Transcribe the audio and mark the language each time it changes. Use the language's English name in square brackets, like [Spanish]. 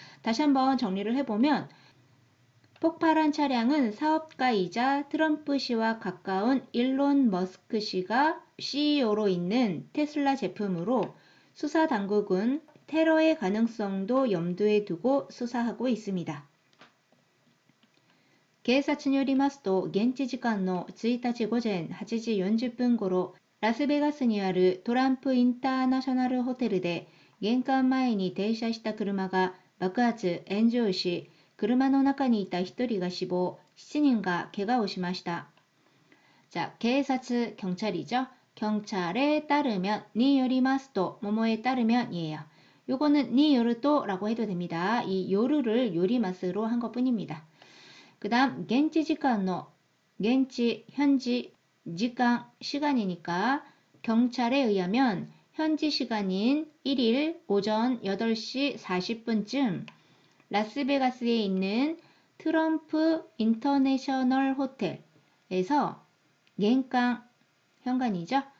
[Korean] 다시 한번 정리를 해보면 폭발한 차량은 사업가이자 트럼프 씨와 가까운 일론 머스크 씨가 CEO로 있는 테슬라 제품으로 수사 당국은 테러의 가능성도 염두에 두고 수사하고 있습니다. [Japanese] 警察によりますと、現地時間の1日午前8時40分頃、ラスベガスにあるトランプインターナショナルホテルで、玄関前に停車した車が爆発・炎上し、車の中にいた1人が死亡、7人が怪我をしました。 [Korean] 자, 警察, 경찰이죠. 경찰에 따르면, 니 요리마스도, 뭐뭐에 따르면 이에요. 요거는 니 요르도라고 해도 됩니다. 이 요르를 요리마스로 한 것뿐입니다. 그 다음, 겐치 지간노, 겐치, 현지, 지간, 시간이니까 경찰에 의하면 현지 시간인 1일 오전 8시 40분쯤 라스베가스에 있는 트럼프 인터내셔널 호텔에서 겐강, 현관이죠.